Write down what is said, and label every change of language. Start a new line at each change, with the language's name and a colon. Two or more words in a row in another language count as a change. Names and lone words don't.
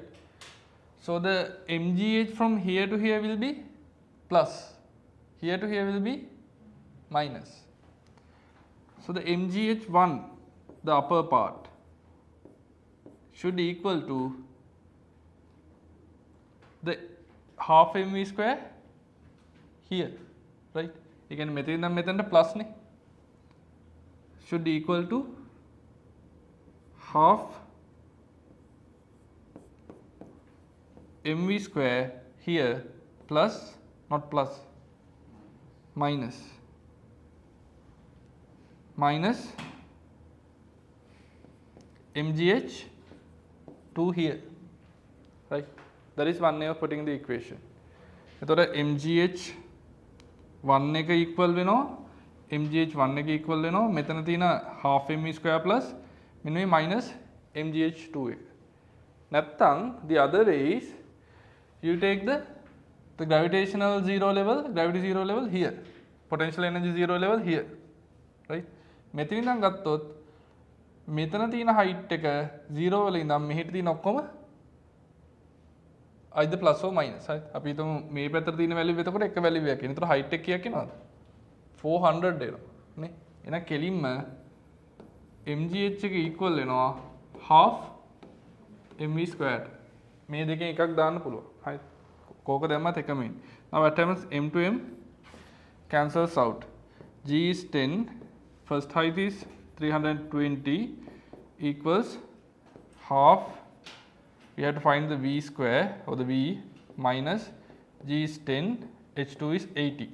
English: So the mgh from here to here will be plus, here to here will be minus. So the mgh1, the upper part, should equal to the half mv square here, right? You can
Sinhala: මෙතන නම් මෙතනට plus නේ,
English: should equal to half mv square here plus, not plus, minus mgh 2 here, right? That is one way of putting the equation.
Sinhala: එතකොට mgh 1 එක equal වෙනවා mgh 1 එක equal වෙනවා මෙතන තියෙන
English: half mv square plus
Sinhala: මෙන්න මේ minus mgh 2 එක.
English: නැත්තම් the other way is you take the gravitational zero level, gravity zero level here, potential energy zero level here, right?
Sinhala: මෙතන ඉඳන් ගත්තොත් මෙතන තියෙන height එක 0 වල ඉඳන් මෙහෙට තියෙන ඔක්කොම
English: either plus or minus, right?
Sinhala: අපි හිතමු මේ පැත්තට තියෙන value එතකොට එක value එකක්. එනතර height එක කීයක් එනවද? 400 එනවා නේ. එහෙනම් කෙලින්ම mgh එක equal වෙනවා
English: half mv squared.
Sinhala: මේ දෙකෙන් එකක් දාන්න පුළුවන්. right? කෝක දැම්මත් එකම ඉන්නේ.
English: Now what happens? m to m cancels out. G is 10, first height is 320 equals half, we have to find the v square or the v minus g is 10, H2 is 80.